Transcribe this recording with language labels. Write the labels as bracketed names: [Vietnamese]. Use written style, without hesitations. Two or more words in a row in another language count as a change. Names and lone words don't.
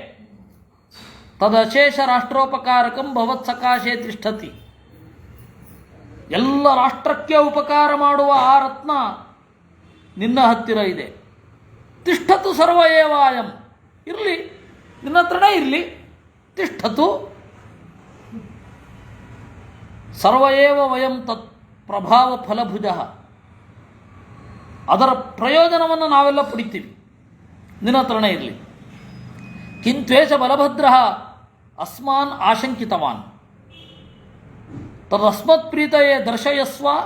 [Sanskrit] ತದಶೇಷ ರಾಷ್ಟ್ರೋಪಕಾರಕಂ ಭವತ್ ಸಕಾಶೇ ತಿಷ್ಠತಿ. [Kannada] ಎಲ್ಲ ರಾಷ್ಟ್ರಕ್ಕೆ ಉಪಕಾರ ಮಾಡುವ ಆ ರತ್ನ ನಿನ್ನ ಹತ್ತಿರ ಇದೆ. [Sanskrit] ತಿಷ್ಠತು ಸರ್ವ ಏವಾಯಂ, [Kannada] ಇರಲಿ, ನಿನ್ನ ಹತ್ರನೇ ಇರಲಿ. [Sanskrit] ತಿಷ್ಠತು ಸರ್ವ ಏವ ವಯಂ ತತ್ ಪ್ರಭಾವ ಫಲಭುಜ. [Kannada] ಅದರ ಪ್ರಯೋಜನವನ್ನು ನಾವೆಲ್ಲ ಪಡಿತೀವಿ, ನಿನ್ನ ಹತ್ರನೇ ಇರಲಿ. [Sanskrit] ಕಿಂತ್ವೇಷ ಬಲಭದ್ರ ಅಸ್ಮಾನ್ ಆಶಂಕಿತವಾನ್ ತದಸ್ಮತ್ ಪ್ರೀತಯೇ ದರ್ಶಯಸ್ವ.